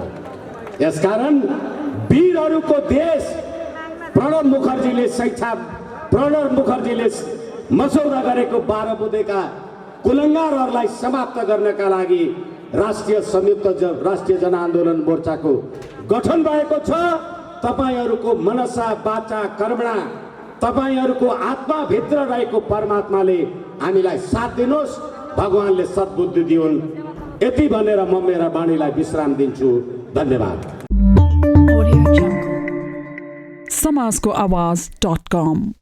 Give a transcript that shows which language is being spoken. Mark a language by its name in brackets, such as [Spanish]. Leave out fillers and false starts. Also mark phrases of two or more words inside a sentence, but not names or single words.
[Nepali] यसकारण वीरहरूको देश प्रणब मुखर्जीले मसौदा गरेको 12 बुँदेका कुलङ्गारहरूलाई समाप्त गर्नका लागि राष्ट्रिय संयुक्त राष्ट्रिय जनआन्दोलन मोर्चाको गठन भएको छ। तपाईहरूको [Sanskrit] मनसा वाचा कर्मणा, [Nepali] तपाईहरूको आत्माभित्र रहेको परमात्माले हामीलाई साथ दिनुहोस्, भगवानले सद्बुद्धि दिउन्। यति भनेर म मेरा वाणीलाई विश्राम दिन्छु। धन्यवाद। समाजको आवाज.com